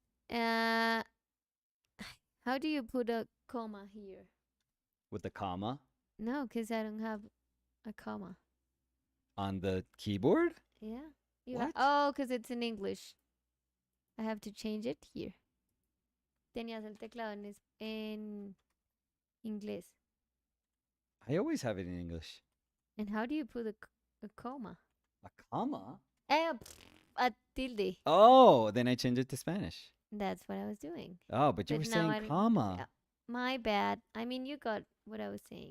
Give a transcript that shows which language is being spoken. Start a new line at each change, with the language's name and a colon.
English: Uh, how do you put a comma here? With the comma No, because I don't have a comma. on the keyboard? Yeah. What? Oh, because it's in English. I have to change it here.
Spanish: Tenías el teclado en inglés.
English: I always have it in English. And how do you put a comma? A comma? A tilde. Oh, then I changed it to Spanish. That's what I was doing. Oh, but you But were now I saying don't- comma. yeah. My bad. I mean, you got what I was saying.